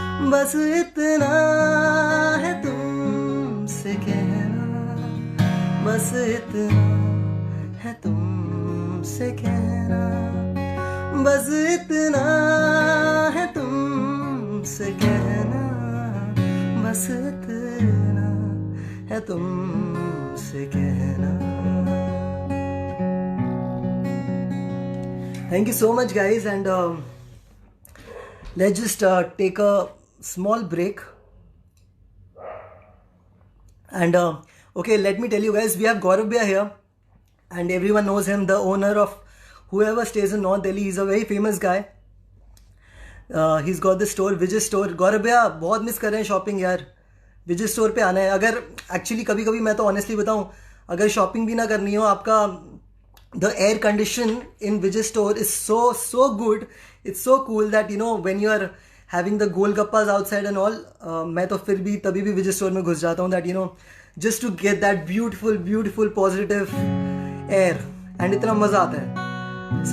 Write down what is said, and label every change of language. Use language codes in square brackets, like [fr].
[hi] बस इतना है तुमसे कहना, बस इतना है तुमसे कहना, बस इतना है तुमसे कहना, बस इतना है तुमसे कहना। [en] Thank you so much guys, and let's just take a small break, and okay, let me tell you guys, we have Gaurav Bhaiya here and everyone knows him, the owner of whoever stays in North Delhi. He's a very famous guy. He's got the store, Vijay store. [hi] Gaurav Bhaiya बहुत miss कर रहे हैं shopping यार, विजय store पे आना है। अगर actually कभी कभी मैं तो ऑनेस्टली बताऊं, अगर शॉपिंग भी ना करनी हो, आपका [en] the air condition in Vijay store is so good, it's so cool that you know when you are having the golgappas outside and all, [hi] मैं तो फिर भी तभी भी विजय स्टोर में घुस जाता हूँ, [en] that you know just to get that beautiful positive air, and [hi] इतना मजा आता है।